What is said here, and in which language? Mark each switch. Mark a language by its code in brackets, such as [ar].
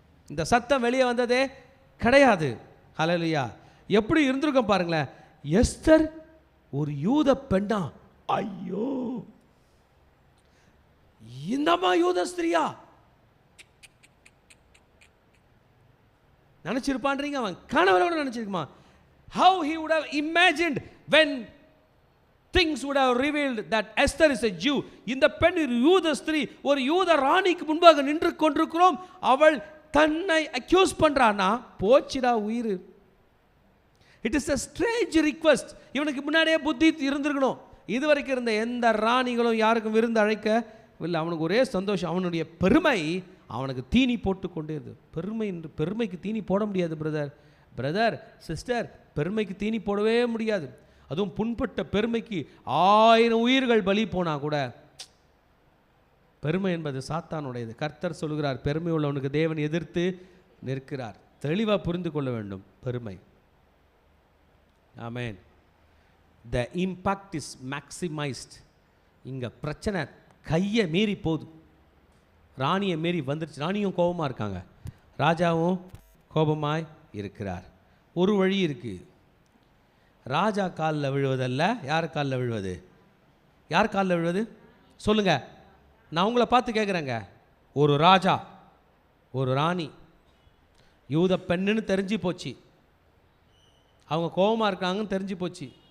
[ta] இந்த சத்தம் வெளியே வந்ததே கிடையாது. ஹல்லேலூயா. எப்படி இருந்திருக்கும் பாருங்களேன். எஸ்தர் ஒரு யூத பெண்ணா, ஐயோ இந்தமா யூத ஸ்திரியா நினைச்சிருப்பான்றீங்க. அவன் கனவுல நினைச்சிருக்குமா? [en] How he would have imagined when things would have revealed that Esther is a Jew. [ta] இந்த பெண் யூத ஸ்திரீ, ஒரு யூத ராணிக்கு முன்பாக நின்று கொண்டிருக்கிறோம். அவள் தன்னை அக்யூஸ் பண்றானா, போச்சுடா உயிர். [en] It is a strange request. [ta] இவனுக்கு முன்னாடியே புத்தி இருந்திருக்கணும். இதுவரைக்கும் இருந்த எந்த ராணிகளும் யாருக்கும் விருந்து அழைக்க இல்லை. அவனுக்கு ஒரே சந்தோஷம். அவனுடைய பெருமை அவனுக்கு தீனி போட்டு கொண்டே இருது. பெருமைக்கு தீனி போட முடியாது பிரதர் சிஸ்டர். பெருமைக்கு தீனி போடவே முடியாது. அதுவும் புண்பட்ட பெருமைக்கு 1000 உயிர்கள் பலி போனா கூட. பெருமை என்பது சாத்தானுடையது. கர்த்தர் சொல்கிறார், பெருமை உள்ளவனுக்கு தேவன் எதிர்த்து நிற்கிறார். தெளிவாக புரிந்து கொள்ள வேண்டும் பெருமை. ஆமென். [en] The impact is maximized. [ta] இங்கே பிரச்சனை கையை மீறி போகுது. ராணியை மீறி வந்துருச்சு. ராணியும் கோபமாக இருக்காங்க, ராஜாவும் கோபமாய் இருக்கிறார். ஒரு வழி இருக்குது. ராஜா காலில் விழுவதல்ல, யார் காலில் விழுவது? யார் காலில் விழுவது சொல்லுங்க. நான் உங்களை பார்த்து கேட்குறேங்க. ஒரு ராஜா, ஒரு ராணி, யூத பெண்ணுன்னு தெரிஞ்சு போச்சு, அவங்க கோபமாக இருக்காங்கன்னு தெரிஞ்சு போச்சு.